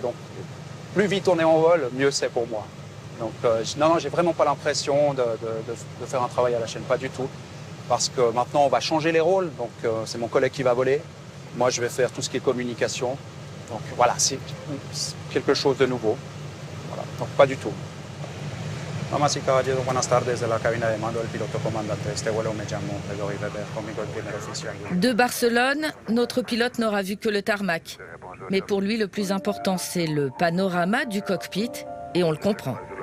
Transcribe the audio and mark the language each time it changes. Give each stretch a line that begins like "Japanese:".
French: Donc, plus vite on est en vol, mieux c'est pour moi. Donc, non, j'ai vraiment pas l'impression de faire un travail à la chaîne, pas du tout. Parce que maintenant, on va changer les rôles. Donc, c'est mon collègue qui va voler. Moi, je vais faire tout ce qui est communication. Donc voilà, c'est quelque chose de nouveau. Voilà, donc pas du tout.
Spanish: Damas y caballeros, buenas tardes de la cabina de mando del piloto comandante. Este vuelo me llamo Grégory Weber, conmigo el primer oficial.
French: De Barcelone, notre pilote n'aura vu que le tarmac. Mais pour lui, le plus important, c'est le panorama du cockpit, et on le comprend.